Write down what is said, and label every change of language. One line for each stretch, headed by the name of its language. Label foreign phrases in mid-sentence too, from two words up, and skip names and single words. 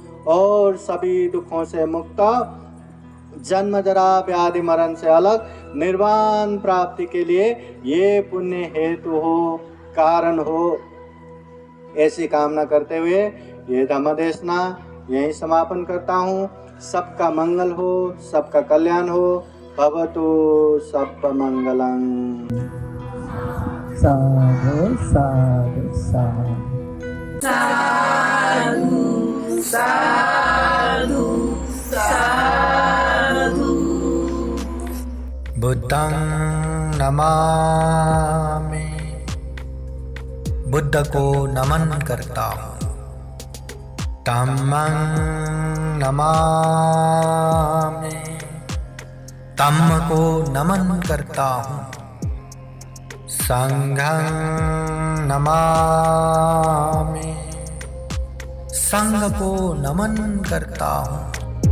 Hindi: और सभी दुखों से मुक्त, जन्म जरा व्याधि मरण से अलग निर्वाण प्राप्ति के लिए ये पुण्य हेतु हो, कारण हो। ऐसी कामना करते हुए ये धम्म देशना यहीं समापन करता हूँ। सबका मंगल हो, सबका कल्याण हो।
Pali: भवतु सब मंगलम। साधु साधु साधु साधु साधु। बुद्धं नमामि,
Hindi: बुद्ध को नमन करता हूँ।
Pali: धम्मं नमामि,
Hindi: धम्म को नमन करता हूँ।
Pali: संघं नमामि,
Hindi: संघ को नमन करता हूँ।